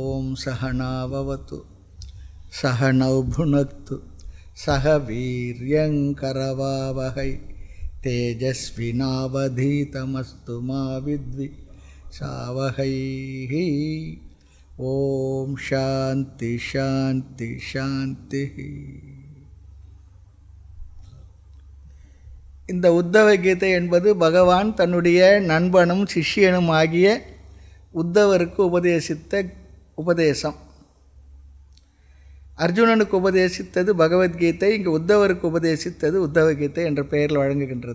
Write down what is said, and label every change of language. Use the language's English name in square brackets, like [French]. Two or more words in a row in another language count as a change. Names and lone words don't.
[Sanskrit] सहनाववतु सहनौ भुनक्तु सह वीर्यंकरवावहै तेजस्विनावधीतमस्तु मा विद्विषावहै. ओम् शान्ति शान्ति शान्ति. [Tamil] இந்த உத்தவ கீதை என்பது பகவான் தன்னுடைய நண்பனும் சிஷ்யனும் ஆகிய உத்தவருக்கு உபதேசித்த உபதேசம். அர்ஜுனனுக்கு உபதேசித்தது பகவத்கீதை, இங்கே உத்தவருக்கு உபதேசித்தது உத்தவ கீதை என்ற பெயரில் வழங்குகின்றது.